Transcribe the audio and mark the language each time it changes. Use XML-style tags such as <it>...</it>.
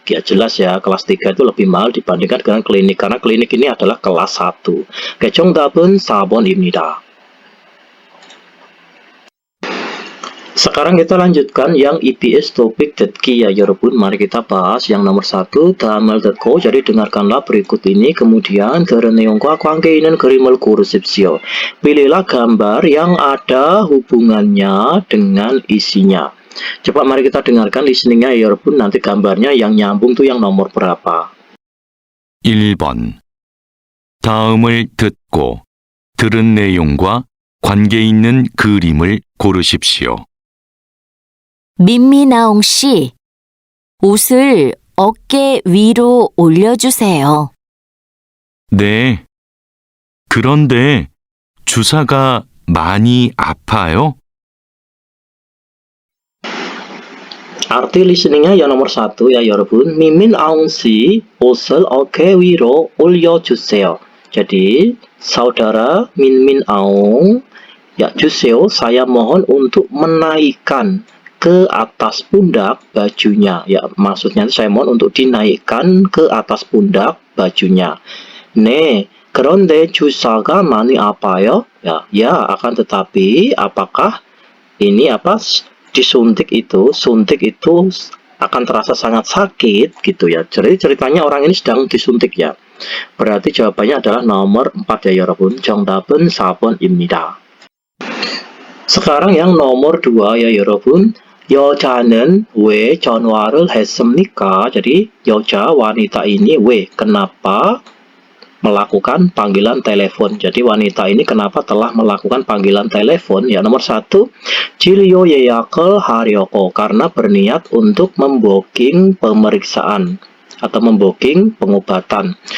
<id>Ya jelas ya, kelas 3 itu lebih mahal dibandingkan dengan klinik, karena klinik ini adalah kelas 1.</id> <ko>정답은 4번입니다.</ko> <id>Sekarang kita lanjutkan yang EPS topik</id> <ko>듣기</ko> <id>ya</id> <ko>여러분.</ko> <id>Mari kita bahas yang nomor 1,</id> <ko>다음을 듣고.</ko> <id>Jadi dengarkanlah berikut ini, kemudian</id> <ko>들은 내용과 관계 있는 그림을 고르십시오.</ko> <id>Pilihlah gambar yang ada hubungannya dengan isinya. Coba mari kita dengarkan listeningnya ya</id> <ko>여러분.</ko> <id>Nanti gambarnya yang nyambung tuh yang nomor berapa.</id> <ko>1번. 다음을 듣고 들은 내용과 관계 있는 그림을 고르십시오. 민미나옹 씨, 옷을 어깨 위로 올려주세요. 네. 그런데 주사가 많이 아파요?</ko> <id>Arti listeningnya yang nomor 1 ya</id> <ko>여러분. 미민 아웅씨 옷을 어깨 위로 올려주세요.</ko> <id>Jadi saudara Min Aung ya</id> <ko>주세요,</ko> <id>saya mohon untuk menaikkan ke atas pundak bajunya. Ya maksudnya saya mohon untuk dinaikkan ke atas pundak bajunya.</id> <ko>네, 그런데 주사가 많이 아파요?</ko> <id>Ya akan tetapi apakah ini suntik itu akan terasa sangat sakit gitu ya. Jadi ceritanya orang ini sedang disuntik ya. Berarti jawabannya adalah nomor 4 ya</id> <ko>여러분. 정답은 4번입니다.</ko> <id>Sekarang yang nomor 2 ya</id> <ko>여러분. 여자는 왜 전화를 했습니까?</ko> <id>Jadi</id> <ko>여자</ko> <id>wanita ini kenapa melakukan panggilan telepon. Jadi wanita ini kenapa telah melakukan panggilan telepon? Ya nomor 1,</id> <ko>진료 예약을 하려고,</ko> <id>karena berniat untuk membooking pemeriksaan atau membooking pengobatan.</id>